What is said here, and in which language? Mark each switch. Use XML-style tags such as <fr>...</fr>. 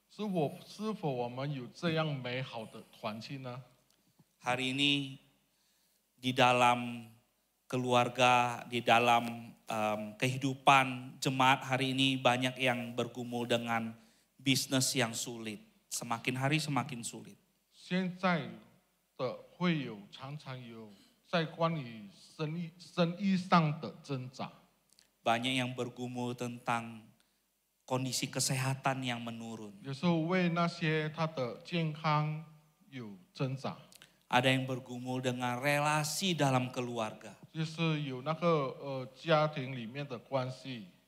<zh>是否我们有这样美好的团契呢？</zh> <id>Hari ini di dalam keluarga, di dalam kehidupan jemaat hari ini banyak yang bergumul dengan bisnis yang sulit. Semakin hari semakin sulit.</id> <zh>现在的会友常常有在关于生意上的挣扎，</zh> <id>Banyak yang bergumul tentang kondisi kesehatan yang menurun.</id> <zh>有时候为那些他的健康有挣扎，</zh> <id>Ada yang bergumul dengan relasi dalam keluarga.</id> <zh>就是有那个家庭里面的关系</zh>